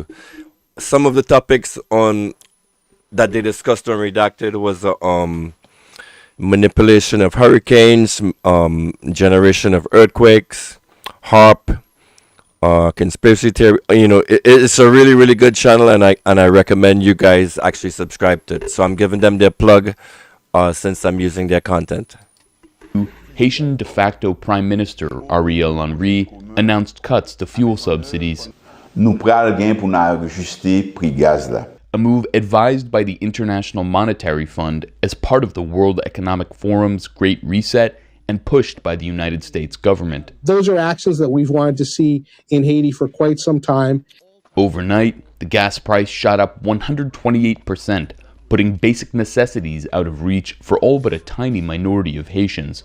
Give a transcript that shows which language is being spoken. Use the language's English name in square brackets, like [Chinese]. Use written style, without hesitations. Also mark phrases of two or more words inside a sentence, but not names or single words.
[English] Some of the topics on that they discussed on Redacted was manipulation of hurricanes, generation of earthquakes, HARP, conspiracy theory. You know, it's a really good channel, and I recommend you guys actually subscribe to it. So I'm giving them their plug since I'm using their content. Haitian de facto Prime Minister Ariel Henry announced cuts to fuel subsidies. [Haitian Creole] Nou pral gen pou nou ajuste prix gaz la. [English] A move advised by the International Monetary Fund as part of the World Economic Forum's Great Reset and pushed by the United States government. Those are actions that we've wanted to see in Haiti for quite some time. Overnight, the gas price shot up 128%, putting basic necessities out of reach for all but a tiny minority of Haitians.